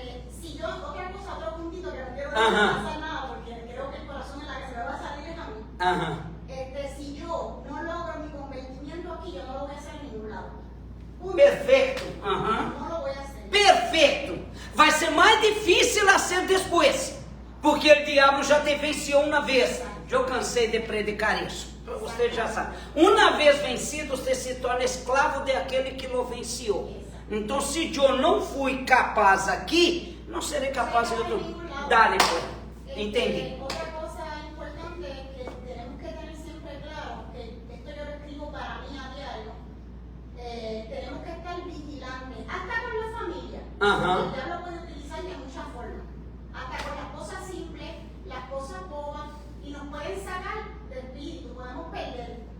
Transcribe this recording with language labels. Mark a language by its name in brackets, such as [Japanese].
[Spanish] Si yo, otra cosa, otro puntito que no quiero Ajá. pasar nada, porque creo que el corazón en la que se me va a salir es a mí. Aham. Si yo no logro mi convertimiento aquí, yo no lo voy a hacer en ningún lado. Punto. [Portuguese] Perfeito. Aham. [Spanish] No lo voy a hacer. [Portuguese] Perfeito. Vai ser mais difícil a ser depois, porque o diabo já te venceu uma vez. Eu cansei de predicar isso. Você já sabe. Uma vez vencido, você se torna escravo daquele que o venceu. Então, se eu não fui capaz aqui, não serei capaz em outro. [Spanish] Dale, pues. [Portuguese] Entendi. [Spanish] Otra cosa importante que tenemos que tener siempre claro, que esto yo lo escribo para mí a diario, tenemos que estar vigilantes, hasta con la familia. Ajá. El diablo puede utilizar de muchas formas, hasta con las cosas simples, las cosas bobas, y nos pueden sacar del espíritu, podemos perder.